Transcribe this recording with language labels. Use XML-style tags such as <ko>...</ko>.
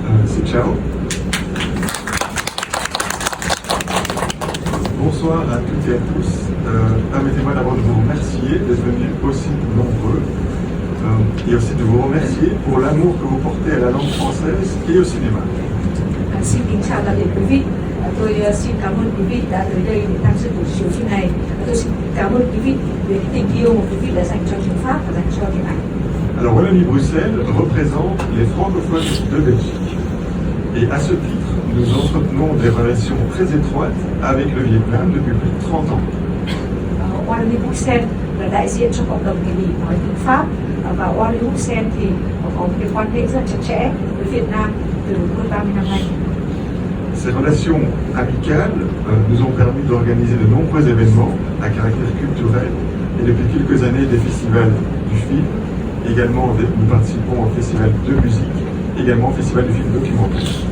<fr>C'est ciao. Bonsoir à toutes et à tous. Permettez-moi d'abord de vous remercier d'être venus aussi nombreux et aussi de vous remercier pour l'amour que vous portez à la langue française et au cinéma.</fr> <vi>Xin kính chào tạm biệt quý vị. Tôi xin cảm ơn quý vị đã tới đây để tham dự buổi chiếu phim này. Tôi xin cảm ơn quý vị về cái tình yêu mà quý vị đã dành cho tiếng Pháp và dành cho điện ảnh.</vi> <fr>Alors Wallonie-Bruxelles représente les francophones de Belgique. Et à ce titre, nous entretenons des relations très étroites avec le Vietnam depuis plus de 30 ans.</fr> <vi>Wallonie-Bruxelles là đại diện cho cộng đồng người Bỉ nói tiếng Pháp và Wallonie-Bruxelles thì có một cái quan hệ rất chặt chẽ với Việt Nam từ hơn 30 năm nay.</vi> <fr>Ces relations amicales nous ont permis d'organiser de nombreux événements à caractère culturel et depuis quelques années des festivals du film. Également, nous participons au festival de musique, également au festival du film documentaire.</fr>